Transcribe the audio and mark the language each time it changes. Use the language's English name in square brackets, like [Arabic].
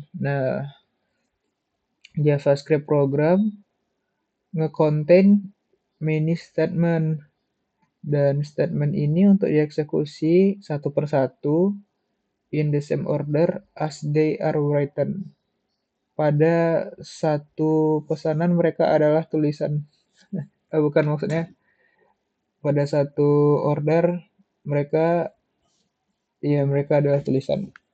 [English] Nah, JavaScript program nge-contain many statement. [Indonesian] Dan statement ini untuk dieksekusi satu persatu [English] in the same order as they are written. [Indonesian] Pada satu pesanan mereka adalah tulisan. Bukan maksudnya pada satu order mereka ya mereka adalah tulisan.